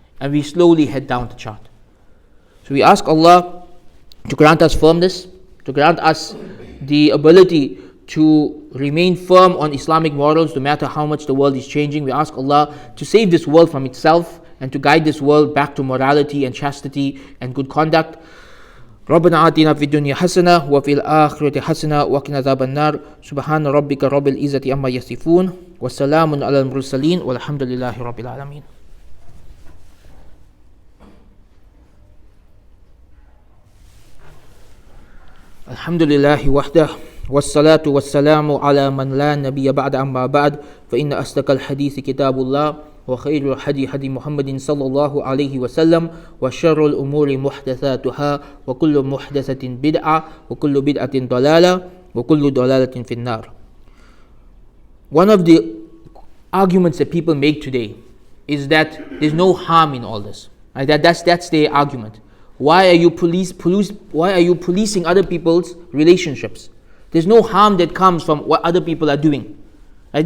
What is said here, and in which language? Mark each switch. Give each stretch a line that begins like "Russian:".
English: And we slowly head down the chart. So we ask Allah to grant us firmness, to grant us the ability to remain firm on Islamic morals no matter how much the world is changing. We ask Allah to save this world from itself and to guide this world back to morality and chastity and good conduct.
Arabic: ربنا آتنا في الدنيا حسنة وفي الآخرة حسنة وقنا عذاب النار سبحان ربك رب العزة عما يصفون وسلام على المرسلين والحمد لله رب العالمين. الحمد لله وحده والصلاة والسلام على من لا نبي بعد أما بعد فإن أصدق الحديث كتاب الله وخير الهدي هدي محمد صلى الله عليه وسلم وشر الأمور محدثاتها وكل محدثة بدعة وكل بدعة ضلالة وكل ضلالة في النار.
English: One of the arguments that people make today is that there's no harm in all this. Right? That's their argument. Why are you policing other people's relationships? There's no harm that comes from what other people are doing. Right?